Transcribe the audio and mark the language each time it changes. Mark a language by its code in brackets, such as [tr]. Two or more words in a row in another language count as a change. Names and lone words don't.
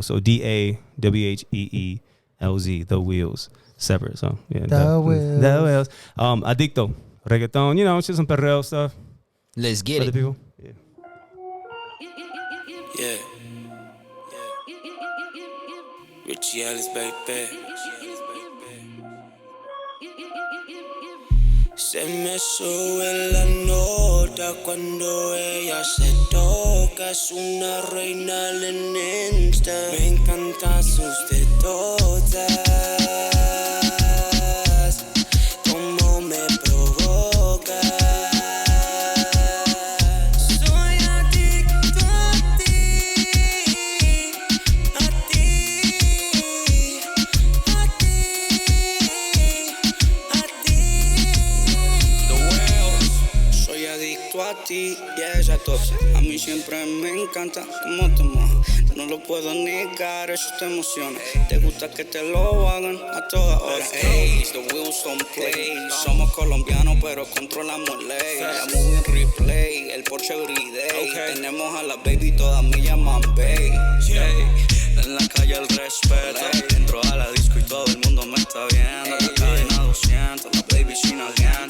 [en] So DAWHEELZ, The Wheels, separate. So yeah, The Wheels. The Wheels. Adicto, reggaeton. You know, it's just some perreo stuff Let's for get the it. people. Yeah. Yeah. Richie Ellis, baby. [es] Se me sube la nota cuando ella se toca. Es una reina en Insta. Me encantan sus de todas. Como me provoca. Soy adicto a ti. A ti. A ti. A ti. Soy adicto a ti y a esa tos. A mí siempre me encanta cómo te mojas. No lo puedo negar, eso te emociona. Te gusta que te lo hagan a toda hora. Ey, [en] the wheels don't play. [es] Somos colombianos pero controlamos ley. La movie en replay, el Porsche everyday. Tenemos a la baby, todas me llaman babe. En la calle el respeto. Entro a la disco y todo el mundo me está viendo. La cadena 200, la baby sin aliento.